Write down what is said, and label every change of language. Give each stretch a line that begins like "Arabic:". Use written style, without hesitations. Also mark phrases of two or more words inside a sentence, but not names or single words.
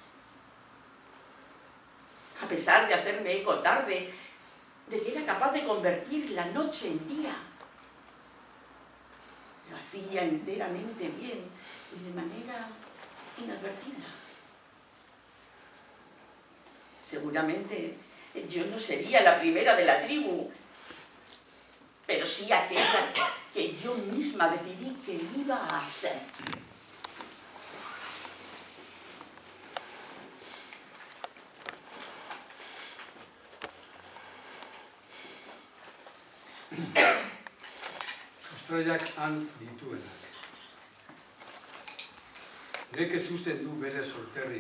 Spanish: A pesar de hacerme eco tarde, de que era capaz de convertir la noche en día, lo hacía enteramente bien y de manera inadvertida. Seguramente yo no sería la primera de la tribu, pero sí aquella que yo misma decidí que iba a ser.
Basque: Sustraiak han dituenak. Nekez usten du bere sorterria.